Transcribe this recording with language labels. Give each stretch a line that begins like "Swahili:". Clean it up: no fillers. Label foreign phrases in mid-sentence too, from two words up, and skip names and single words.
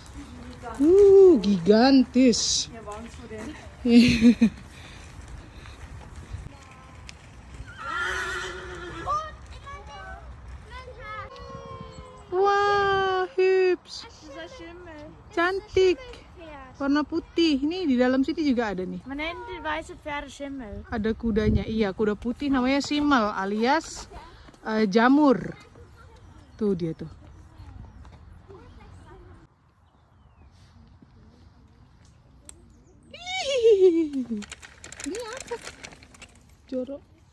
Indonesian: Gigantis. Wah, hips. Cantik. Warna putih. Ini di dalam sini juga ada nih.
German: Man nennt die weiße Pferde Schimmel.
Indonesian: Ada kudanya. Iya, kuda putih namanya Simal alias jamur. Tuh dia tuh. Ini apa? Jorok.